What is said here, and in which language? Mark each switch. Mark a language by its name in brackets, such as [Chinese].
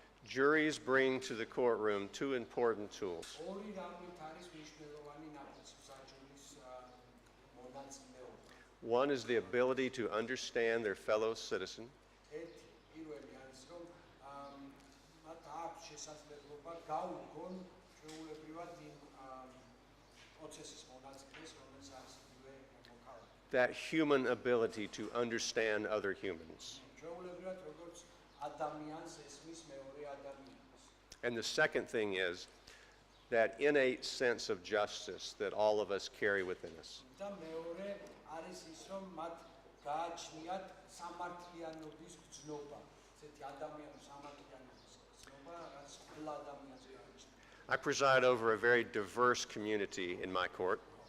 [English] Juries bring to the courtroom two important tools. [Georgian] ორი რამით არის მნიშვნელოვანი ნაფიცი მსაჯულის მონაწილეობა. [English] One is the ability to understand their fellow citizen, [Georgian] ერთი პირველი არის, რომ მათ აქვს შესაძლებლობა გაუგონ ჩვეულებრივად იმ პროცესის მონაწილეს, რომელიც არის იგივე მოქალაქე. [English] that human ability to understand other humans. [Georgian] ჩვეულებრივად როგორც ადამიანს ესმის მეორე ადამიანს. [English] And the second thing is that innate sense of justice that all of us carry within us. [Georgian] და მეორე არის ის, რომ მათ გააჩნიათ სამართლიანობის გრძნობა, ესეთი ადამიანის სამართლიანობის გრძნობა, რაც ყველა ადამიანს გააჩნია. [English] I preside over a very diverse community in my court.